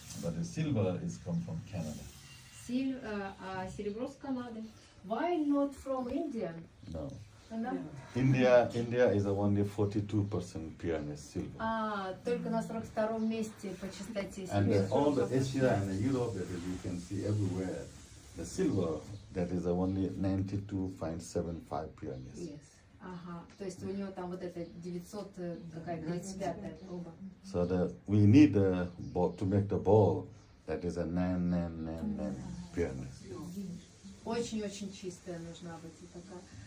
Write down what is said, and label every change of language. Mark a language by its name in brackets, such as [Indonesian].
[English] But the silver is come from Canada. [Russian] Серебро с Канады. [English] Why not from India? No. [Russian] Да? [English] India is only 42% pureness silver. [Russian] Только на 42-м месте по частоте [English] And [Russian] серебра. [English] all the Asia and the Europe that is, you can see everywhere, the silver that is only 92.75 pureness. Yes. [Russian] Ага, то есть у него там вот это 900, какая 35-я проба. [English] So we need the ball to make the ball that is a 9 pureness. [Russian] Очень-очень чистая нужна быть и такая.